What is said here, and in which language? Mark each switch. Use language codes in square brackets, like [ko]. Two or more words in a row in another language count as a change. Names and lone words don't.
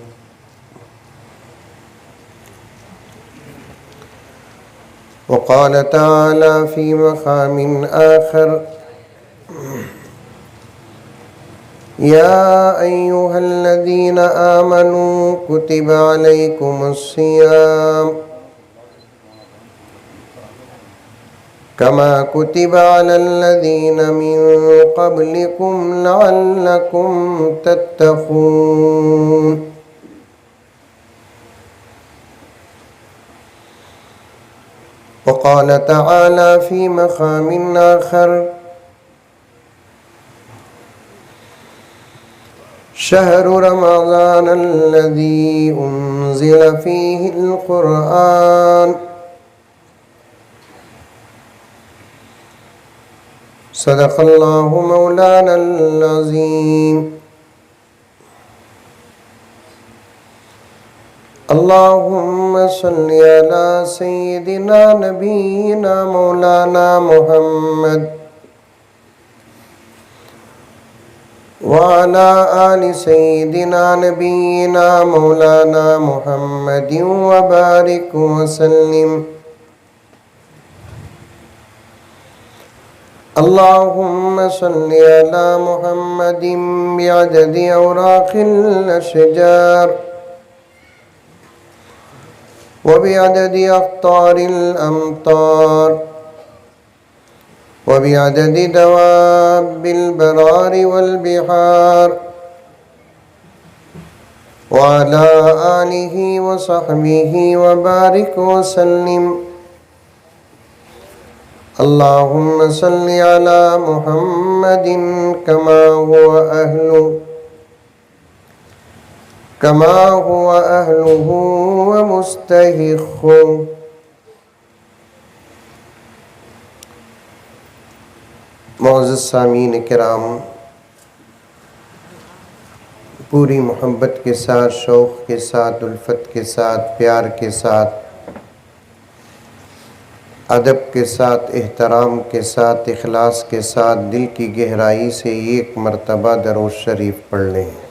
[ar] وقال تعالى في مقام آخر يا أيها الذين آمنوا كتب عليكم الصيام كما كتب على الذين من قبلكم لعلكم تتقون. وقال تعالى في مقام آخر شهر رمضان الذي أنزل فيه القرآن صدق الله مولانا العظيم. اللهم صل على سيدنا نبينا مولانا محمد وعلى آل سيدنا نبينا مولانا محمد وبارك وسلم. اللهم صل على محمد بعدد أوراق الأشجار وبعدد أقطار الأمطار وبعدد دواب البراري والبحار وعلى آله وصحبه وبارك وسلم. اللهم صل على محمد كما هو أهله ومستحقه. [ur] موجود سامعین کرام، پوری محبت کے ساتھ، شوق کے ساتھ، الفت کے ساتھ، پیار کے ساتھ، ادب کے ساتھ، احترام کے ساتھ، اخلاص کے ساتھ، دل کی گہرائی سے ایک مرتبہ درود شریف پڑھ لیں.